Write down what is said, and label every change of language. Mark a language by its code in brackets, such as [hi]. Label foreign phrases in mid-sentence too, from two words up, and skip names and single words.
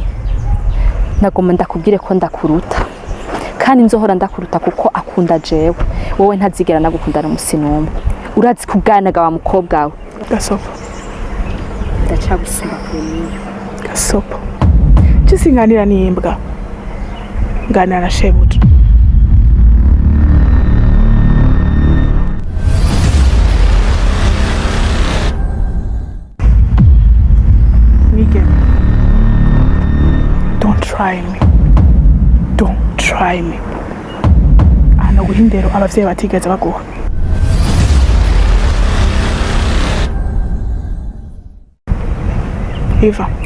[rn] Nagomba ndakubwire ko ndakuruta. Kandi nzohora ndakuruta kuko akunda jewe. Wowe ntazigera nagukundana umusinumwe. Urazi kuganaga wa mukobwa wawe. Gasopo. Ndacagusumba kure niyo. Gasopo. Cisinganira nimbwa. Nganira na shebuja. [en] Don't try me. Don't try me. [rn] Ana guhindero abavyeyi batigeze baguha. Eva.